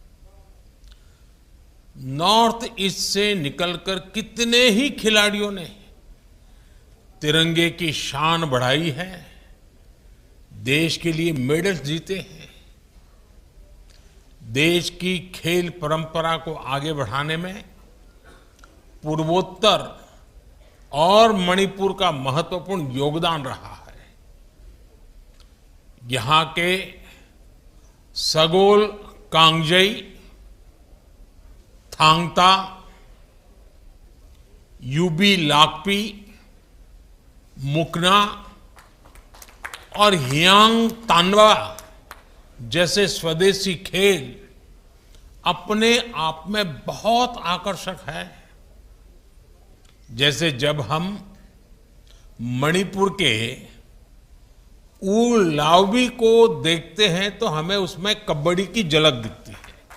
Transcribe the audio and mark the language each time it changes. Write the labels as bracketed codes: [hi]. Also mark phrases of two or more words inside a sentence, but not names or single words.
[hi] नॉर्थ ईस्ट से निकलकर कितने ही खिलाड़ियों ने तिरंगे की शान बढ़ाई है, देश के लिए मेडल्स जीते हैं। देश की खेल परंपरा को आगे बढ़ाने में पूर्वोत्तर और मणिपुर का महत्वपूर्ण योगदान रहा है। यहां के सगोल कांगजई, थांगता, यूबी लाकपी, मुकना और हियांग तानवा जैसे स्वदेशी खेल अपने आप में बहुत आकर्षक है। जैसे जब हम मणिपुर के ऊल लावबी को देखते हैं तो हमें उसमें कबड्डी की झलक दिखती है।